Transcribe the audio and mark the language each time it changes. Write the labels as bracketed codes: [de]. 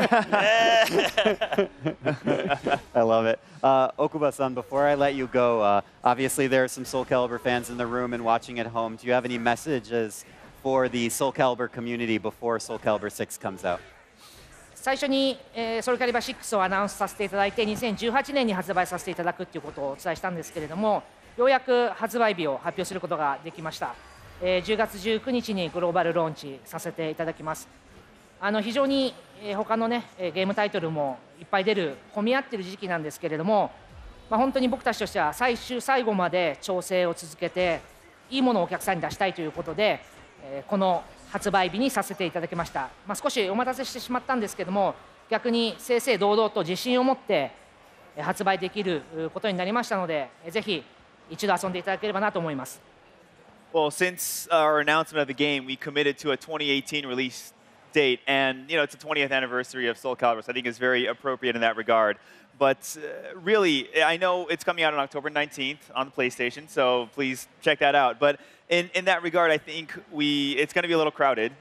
[en] I love it. Okuba-san, before I let you go, obviously there are some Soul Calibur fans in the room and watching at home. Do you have any messages for the Soul Calibur community before Soul Calibur 6 comes out? [ja] 最初に、ソウルキャリバー6をアナウンスさせていただいて2018年に発売させていただくということをお伝えしたんですけれどもようやく発売日を発表することができました、10月19日にグローバルローンチさせていただきます。非常に他のねゲームタイトルもいっぱい出る混み合ってる時期なんですけれども、本当に僕たちとしては最後まで調整を続けていいものをお客さんに出したいということで、この発売日にさせていただきました。少しお待たせしてしまったんですけども、逆に正々堂々と自信を持って発売できることになりましたので、ぜひ一度遊んでいただければなと思います。 [en] Well, since our announcement of the game, we committed to a 2018 release date, and it's the 20th anniversary of Soul Calibur, so I think it's very appropriate in that regard. But really, I know it's coming out on October 19th on the PlayStation, so please check that out. But in that regard, I think it's going to be a little crowded.